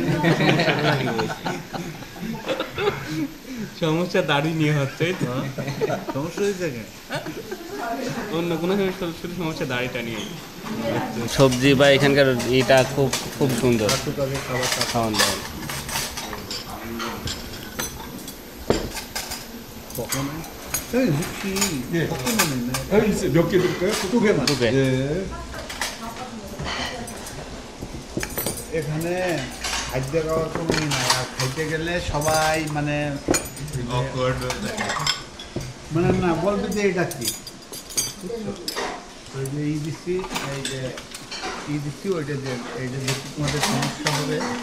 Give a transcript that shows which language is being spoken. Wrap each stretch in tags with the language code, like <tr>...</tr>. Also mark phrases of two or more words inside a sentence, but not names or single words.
<bn>সমস্যা দাড়ি নিয়ে হচ্ছে, এই তো। সমস্যা হয়েছে কেন? অন্য কোনো শুধু সমস্যা দাড়িটা নিয়ে। সবজি বা এখানকার এটা খুব খুব সুন্দর খাওয়ান দাওয়ান।</bn> <ko>몇 개 드릴까요? 두 개만. 두 개. 예.</ko> <bn>এখানে খাদ্য খাওয়ার কোনো ই নাই। আর খাইতে গেলে সবাই মানে Awkward হয়ে যায়। মানে না বলবে যে এটা কি, ওই যে ই দিচ্ছি, এই যে ই দিচ্ছি, ওইটা যে এইটা দেখি তোমাদের সমস্যা হবে।</bn>